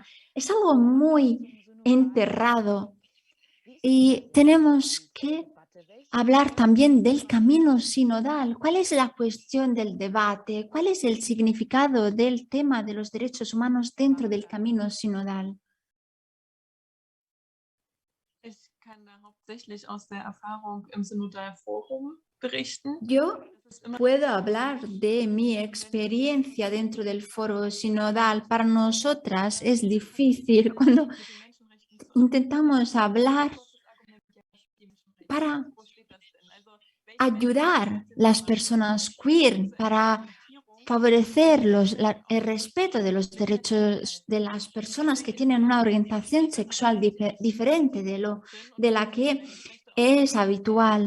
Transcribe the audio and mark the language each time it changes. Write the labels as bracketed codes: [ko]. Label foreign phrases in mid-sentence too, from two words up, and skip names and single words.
[es] Es algo muy enterrado y tenemos que hablar también del camino sinodal. ¿Cuál es la cuestión del debate? ¿Cuál es el significado del tema de los derechos humanos dentro del camino sinodal? [de] Ich kann da hauptsächlich aus der Erfahrung im Synodalforum berichten. [es] Yo puedo hablar de mi experiencia dentro del foro sinodal. Para nosotras es difícil cuando intentamos hablar para ayudar a las personas queer, para favorecer el respeto de los derechos de las personas que tienen una orientación sexual diferente de la que es habitual.